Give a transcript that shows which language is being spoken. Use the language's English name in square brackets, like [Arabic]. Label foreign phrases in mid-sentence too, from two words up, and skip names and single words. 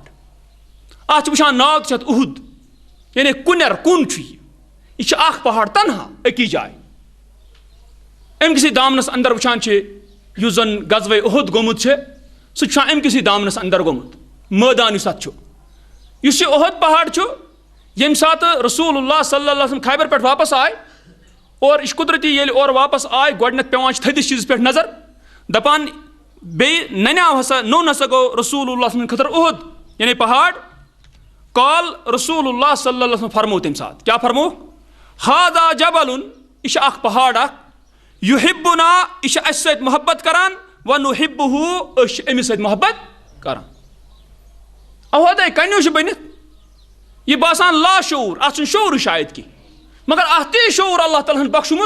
[Kashmiri] اتھ چھِ وٕچھان ناو تہِ چھِ اتھ اُہد, یعنی کُنٮ۪ر کُن چھُ یہِ چھِ اکھ پہاڑ تنہا أکی جایہِ. أمۍ کِسٕے دامنس اندر وٕچھان چھِ یُس زن غزوے اُہد گوٚمُت چھُ سُہ چھُ اَمہِ کِسٕے دامنس اندر گوٚمُت, مٲدان یُس اتھ چھُ. یُس یہِ اُہد پہاڑ چھُ ییٚمہِ ساتہٕ رسول اللہ [Arabic] صلی اللہ علیہ وسلم [Kashmiri] خیبر پٮ۪ٹھ واپس آے اور یہِ چھُ قدرتی ییٚلہِ اورٕ واپس آے گۄڈٕنٮ۪تھ پیٚوان چھِ تھٔدِس چیٖزس پٮ۪ٹھ نظر دپان بیٚیہِ ننیٛاو ہسا نوٚن ہسا گوٚو رسول اللہ سٕنٛدِ خٲطرٕ اُہد یعنی پہاڑ. [Arabic] قال رسول اللہ صلی اللہ علیہ وسلم [Kashmiri] فرموو تمہِ ساتہٕ کیٛاہ فرموو, [Arabic] ہاذا جبلُن [Kashmiri] یہِ چھُ اکھ پہاڑ اکھ, یُحبُنا یہِ چھُ اسہِ سۭتۍ محبت کران, ونُحبُہُ أسۍ چھِ أمِس سۭتۍ محبت کران. اہودے کنیو چھُ بٔنِتھ یہِ باسان لاشعوٗر, اتھ چھُنہٕ شعوٗرٕے شاید کینٛہہ, مگر اتھ تہِ شعوٗر اللہ تعالیٰ ہن بخشمُت.